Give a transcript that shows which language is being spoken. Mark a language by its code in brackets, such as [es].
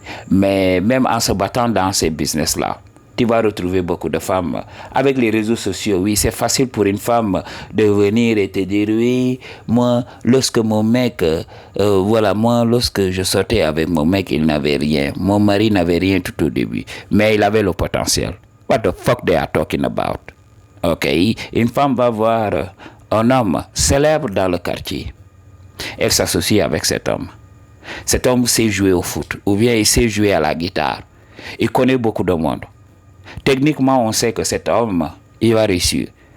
[fr] Mais même en se battant dans ces business-là, tu vas retrouver beaucoup de femmes. Avec les réseaux sociaux, oui, c'est facile pour une femme de venir et te dire, oui, moi, lorsque mon mec, moi, lorsque je sortais avec mon mec, il n'avait rien. Mon mari n'avait rien tout au début. Mais il avait le potentiel. [en] What the fuck they are talking about? Ok? [fr] Une femme va voir un homme célèbre dans le quartier. Elle s'associe avec cet homme. Cet homme sait jouer au foot, ou bien il sait jouer à la guitare. Il connaît beaucoup de monde. Techniquement, on sait que cet homme, il va réussir.